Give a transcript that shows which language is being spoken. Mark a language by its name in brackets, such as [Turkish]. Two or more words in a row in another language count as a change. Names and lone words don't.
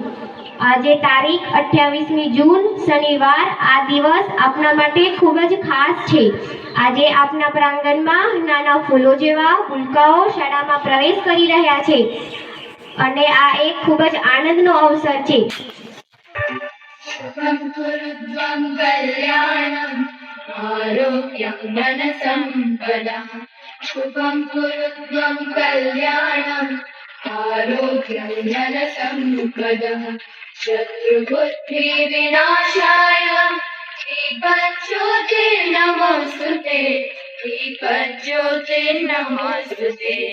[Gujarati] આજે તારીખ 28મી જૂન શનિવાર આ દિવસ આપના માટે ખૂબ જ ખાસ છે। આજે આપના પ્રાંગણમાં નાના ફૂલો જેવા ભૂલકાઓ શાળામાં પ્રવેશ કરી રહ્યા છે અને આ એક ખૂબ જ આનંદનો અવસર છે। [Sanskrit] शुभं कुरुध्वं कल्याणं आरोग्यं धनसम्पदः। शुभं कुरुध्वं कल्याणं आरोग्यं धनसम्पदः। शत्रुबुद्धिविनाशाय दीपज्योतिर्नमोऽस्तुते, दीपज्योतिर्नमोऽस्तुते।